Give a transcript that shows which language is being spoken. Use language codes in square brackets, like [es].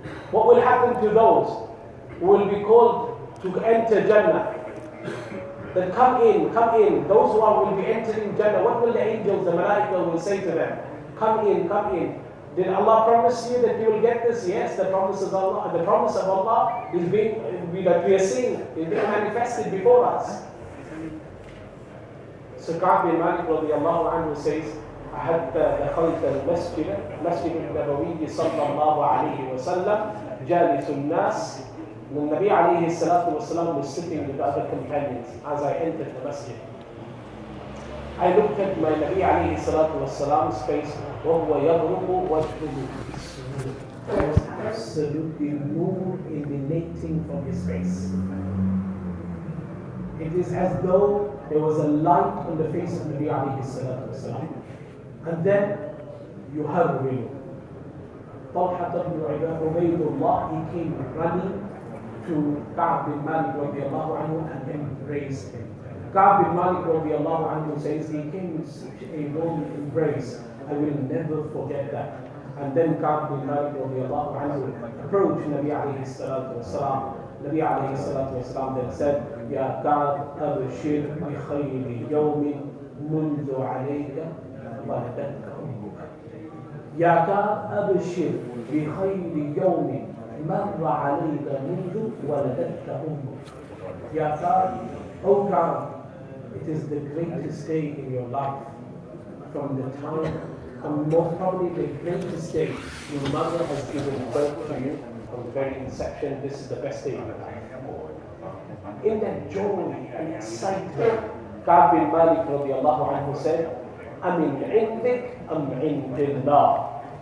[en] What will happen to those who will be called to enter Jannah? Then come in. Those who will be entering Jannah, what will the angels, the malaika will say to them? Come in. Did Allah promise you that you will get this? Yes, the promise of Allah is that we are seeing, is being manifested before us. So Ka'b bin Malik radiallahu anhu says, [ar] حتى دخلت مسجد النبوي صلى الله عليه وسلم جالس الناس. [en] The Nabi alayhi salatu wasalam was sitting with the other companions as I entered the masjid. I looked at my Nabi alayhi salatu wasalam's face, [ar] وهو يضرب وجهه. [en] There was absolutely nur emanating from his face. It is as though there was a light on the face of Nabi alayhi salatu wasalam. And then you have real. Talha ibn Ubaydullah, he came running to Ka'b bin Malik radiallahu anhu and embraced him. Ka'b bin Malik radiallahu anhu says he came with such a warm embrace. I will never forget that. And then Ka'b bin Malik radiallahu anhu approached Nabi alayhi salatu wasalam. Nabi alayhi salatu wasalam then said, [ar] Ya Ka'b, abshir bi khayri yawmin mundu alayka ولدتك أمك. يا كعب أبشر بخير يوم مر عليك منذ ولدتك أمك. يا كعب, [en] oh Ka'b, it is the greatest day in your life from the time, and most probably the greatest day your mother has given birth to you. From the very inception, this is the best day of your life. In that joy and excitement, Ka'b bin Malik radiallahu anhu said, [ar] أَمِنْ عِنْدِكَ أَمْ عِنْدِ اللَّهِ.